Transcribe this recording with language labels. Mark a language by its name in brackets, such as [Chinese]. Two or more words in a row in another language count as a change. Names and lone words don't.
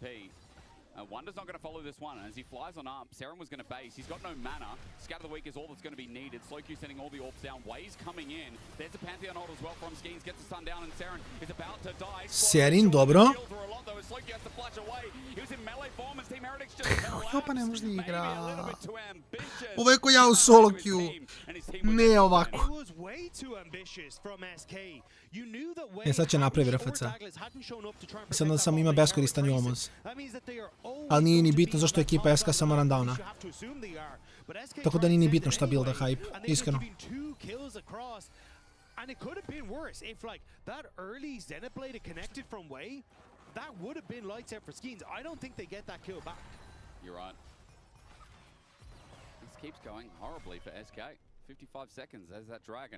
[English] Wonder's not going to follow this one. As he flies on up, Saren was going to base. He's got no mana. Scatter the Weak is all that's going to be needed. Slow Q sending all the orbs down. Way's coming in. There's a Pantheon ult as well from Schemes. Gets the stun down and Saren is about to die. [Serbian] Serin, dobro. [English] Slow Q has to flash away. He was in melee form as Team Heretics just [Serbian] Yoppa ne može da igra. Ovo je ko ja u [English] solo queue. [Serbian] Ne ovako. [English] It was way too ambitious from SK. You knew that way [Serbian] Sad će napravi RFC. Mislim da sam ima beskoristan Jomuz. Ali nije ni bitno zašto je ekipa SK samo rundowna. Tako da nije ni bitno šta builda hype, iskreno. [English] And it could have been worse if like that early Zenith blade had connected from way. That would have been lights out for Skeens. I don't think they get that kill back. You're right. This keeps going horribly for SK. 55 seconds as that Dragon.